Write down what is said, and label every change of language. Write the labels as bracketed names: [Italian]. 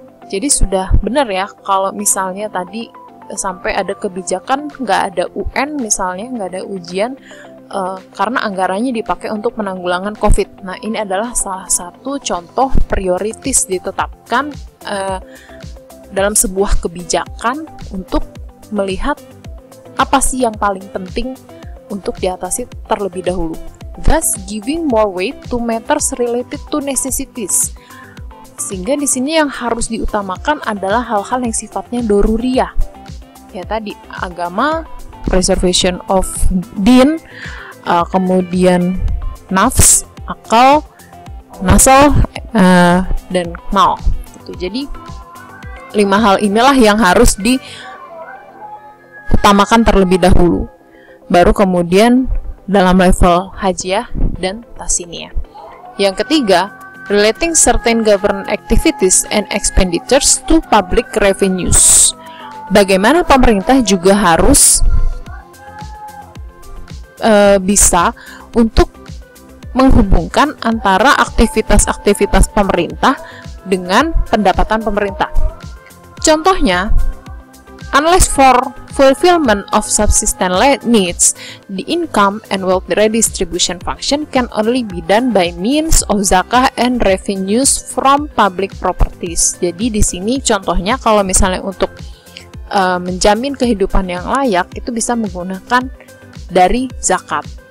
[Indonesian] Jadi sudah benar ya kalau misalnya tadi sampai ada kebijakan nggak ada UN misalnya, nggak ada ujian karena anggarannya dipakai untuk penanggulangan COVID. Nah, ini adalah salah satu contoh prioritas ditetapkan dalam sebuah kebijakan untuk melihat apa sih yang paling penting untuk diatasi terlebih dahulu. [English] Thus, giving more weight to matters related to necessities. [Indonesian] Sehingga di sini yang harus diutamakan adalah hal-hal yang sifatnya doruriyah. Ya tadi, agama, [English] preservation of din, [Indonesian] kemudian nafs, akal, nasal, dan mal. Gitu. Jadi, 5 hal inilah yang harus diutamakan terlebih dahulu. Baru kemudian dalam level hajiyah dan tasiniyah. Yang ketiga, [English] relating certain government activities and expenditures to public revenues. [Indonesian] Bagaimana pemerintah juga harus bisa untuk menghubungkan antara aktivitas-aktivitas pemerintah dengan pendapatan pemerintah. [English] Contohnya, unless for fulfillment of subsistence needs, the income and wealth redistribution function can only be done by means of zakah and revenues from public properties. [Indonesian] Jadi di sini contohnya kalau misalnya untuk menjamin kehidupan yang layak itu bisa menggunakan dari zakat.